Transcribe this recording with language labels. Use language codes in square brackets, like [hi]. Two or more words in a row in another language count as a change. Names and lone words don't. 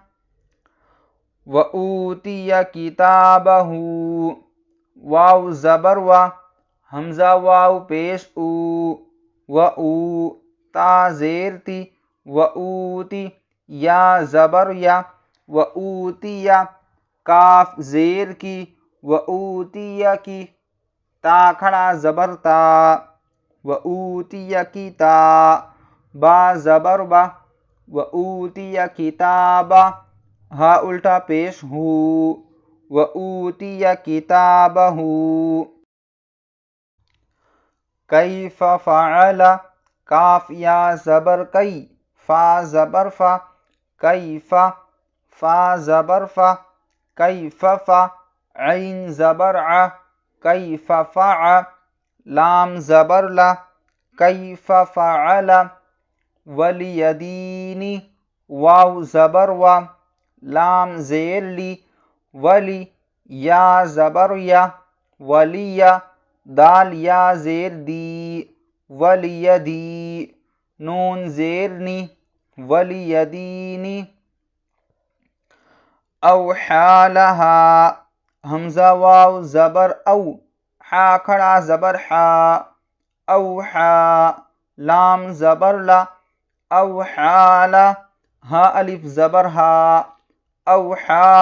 [ar] وَأُوتِيَ كِتَابَهُ [ur] واو زبر و حمزہ واو پیش او وَأُو تا زیر تی وَأُوتی یا زبر یا وَأُوتِيَ کاف زیر کی وَأُوتِيَ کی تا کھڑا زبر تا وَأُوتِيَ کی تا با زبر با [ar] وَأُوتِيَ کتابہ [ur] ہا الٹا پیش ہو [ar] وَأُوتِيَ کتابہ کیف فعل [ur] کاف یا زبر کئی فا زبر فا کیف فا زبر فا کیف فا عین زبر ع کیف فع لام زبر لا [ar] کیف فعل [ur] ولیدین واو زبر و لام زیر لی ولی یا زبر یا ولی دال یا زیر دی ولی دی نون زیر نی ولی دینی اوحا لہا حمزہ واو زبر او حا کھڑا زبر حا اوحا لام زبر لا اوحا لا ہا الف زبر ہا اوحا